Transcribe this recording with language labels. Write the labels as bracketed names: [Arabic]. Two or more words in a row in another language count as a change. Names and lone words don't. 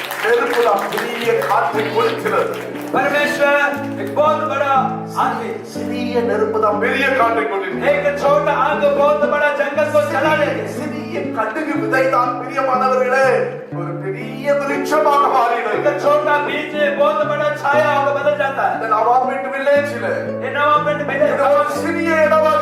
[Tamil] நெருப்புதான் பெரிய காற்றை கொடுக்கிறது. [Hindi] परमेश्वर एक बहुत बड़ा आंधी, [Tamil] சிறிய நெருப்புதான் பெரிய காற்றை கொடுக்கிறது. [Hindi] एक छोटा आग बहुत बड़ा जंगल को जला देती है. [Tamil] சிறிய கடுகு விதைதான் பிரியமானவர்களே ஒரு பெரிய விருட்சமாக மாறிடும். [Hindi] एक छोटा बीज बहुत बड़ा छाया होकर बदल जाता है. [Tamil] இந்த நவாபெட் வில்லேஜ்ல [Hindi] ये नवाबेट में [Tamil] ஒரு சிறிய இடம்